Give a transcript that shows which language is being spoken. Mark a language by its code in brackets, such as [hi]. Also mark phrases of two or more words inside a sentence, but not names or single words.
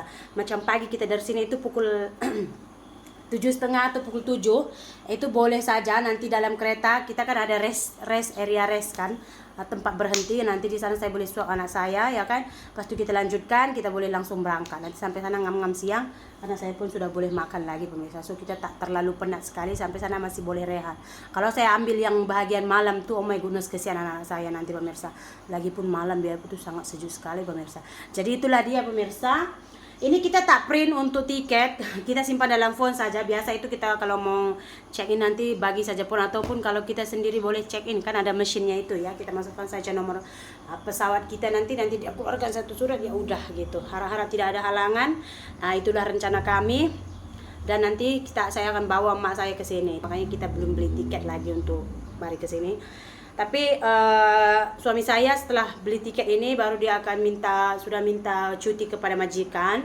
[ms] Macam pagi kita dari sini itu pukul 7:30 atau pukul 7 itu boleh saja nanti dalam kereta kita kan ada [en] rest area [ms] kan, tempat berhenti. Nanti di sana saya boleh suap anak saya ya kan, pas itu kita lanjutkan, kita boleh langsung berangkat nanti sampai sana ngam-ngam siang, anak saya pun sudah boleh makan lagi pemirsa. So kita tak terlalu penat sekali, sampai sana masih boleh rehat. Kalau saya ambil yang bahagian malam tuh, [en] oh my goodness, [ms] kesian anak saya nanti pemirsa, lagipun malam biar itu sangat sejuk sekali pemirsa. Jadi itulah dia pemirsa. Ini kita tak print untuk tiket, kita simpan dalam phone saja. Biasa itu kita kalau mau [en] check in [ms] nanti bagi saja phone, ataupun kalau kita sendiri boleh [en] check in [ms] kan ada mesinnya itu ya. Kita masukkan saja nomor pesawat kita, nanti dia keluarkan satu surat, ya udah gitu. Harap-harap tidak ada halangan. Nah, itulah rencana kami. Dan nanti saya akan bawa emak saya ke sini. Makanya kita belum beli tiket lagi untuk mari ke sini. Tapi suami saya setelah beli tiket ini baru dia akan sudah minta cuti kepada majikan.